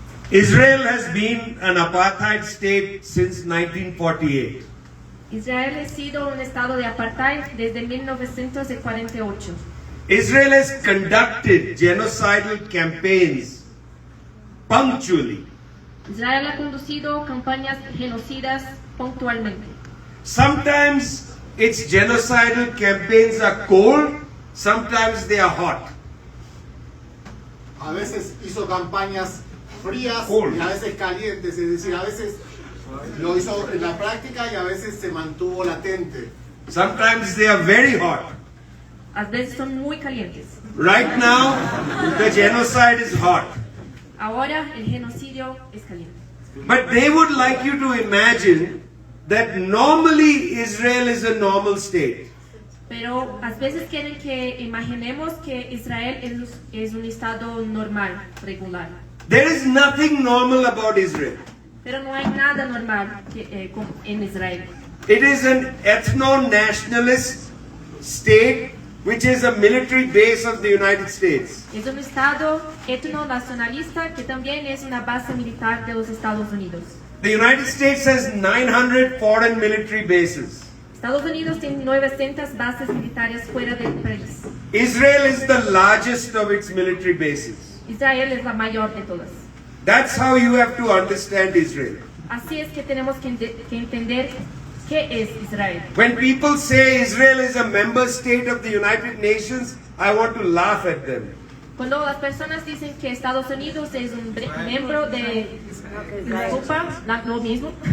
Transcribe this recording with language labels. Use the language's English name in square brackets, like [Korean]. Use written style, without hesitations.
[English] Israel has been an apartheid state since 1948. [Spanish] Israel ha sido un estado de apartheid desde 1948. [English] Israel has conducted genocidal campaigns punctually. [Spanish] Israel ha conducido campañas genocidas puntualmente. [English] Sometimes its genocidal campaigns are cold, sometimes they are hot. [Spanish] A veces hizo campañas frías y a veces calientes, es decir, a veces lo hizo en la práctica y a veces se mantuvo latente. [English] Sometimes they are very hot. [Spanish] A veces son muy calientes. [English] Right now, the genocide is hot. [Spanish] Ahora el genocidio es caliente. [English] But they would like you to imagine that normally Israel is a normal state. [Spanish] Pero a veces quieren que imaginemos que Israel es un estado normal, regular. [English] There is nothing normal about Israel. [Spanish] Pero no hay nada normal en Israel. [English] It is an ethno-nationalist state which is a military base of the United States. [Spanish] Es un estado etno-nacionalista que también es una base militar de los Estados Unidos. [English] The United States has 900 foreign military bases. [Spanish] Estados Unidos tiene 900 bases militares fuera del país. [English] Israel is the largest of its military bases. [Spanish] Israel es la mayor de todas. [English] That's how you have to understand Israel. [Spanish] Así es que tenemos que entender qué es Israel. [English] When people say Israel is a member state of the United Nations, I want to laugh at them. [Spanish] Cuando las personas dicen que Estados Unidos es un miembro de Europa, lo mismo.